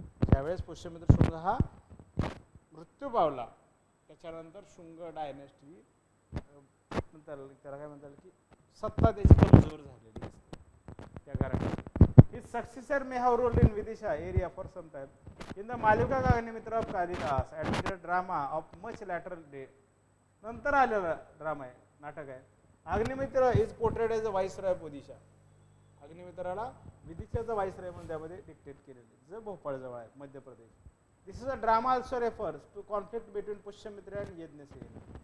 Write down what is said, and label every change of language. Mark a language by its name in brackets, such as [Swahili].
[Marathi] ज्यावेळेस पुष्यमित्र शुंग हा मृत्यू पावला त्याच्यानंतर शुंग डायनेस्टी त्याला काय म्हणतात की सत्ता त्याची कमजोर झालेली दिसते. त्या कारणाने [English] his successor may have ruled in Vidisha area for some time. In the Malvika Gaganimitra of Kalidas admitted drama of much later date. [Marathi] नंतर आलेला ड्रामा आहे, नाटक आहे. [English] Agnimitra is portrayed as a viceroy of Odisha. [Marathi] अग्निमित्राला विदिशाचा viceroy म्हणून त्यामध्ये dictate केलेले, जे भोपाळ जवळ आहे मध्य प्रदेश. [English] This is a drama also refers to conflict between Pushyamitra and Yajnasena.